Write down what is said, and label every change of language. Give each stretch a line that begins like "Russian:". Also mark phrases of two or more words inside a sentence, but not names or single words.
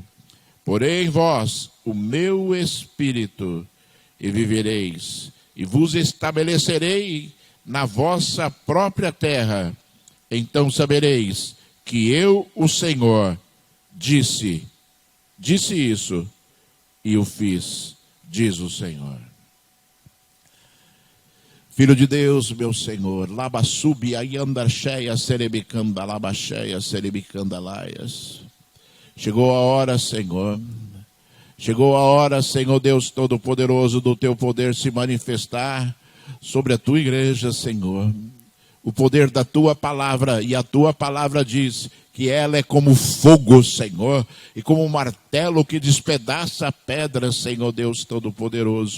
Portuguese: Porém em vós o meu Espírito, e vivereis, e vos estabelecerei na vossa própria terra. Então sabereis que eu, o Senhor, disse isso, e o fiz, diz o Senhor. Filho de Deus, meu Senhor, labassubi aiandarcheia serebicanda labacheia serebicanda laias. Chegou a hora, Senhor. Chegou a hora, Senhor Deus Todo-Poderoso, do teu poder se manifestar sobre a tua igreja, Senhor. O poder da tua palavra, e a tua palavra diz que ela é como fogo, Senhor, e como um martelo que despedaça a pedra, Senhor Deus Todo-Poderoso.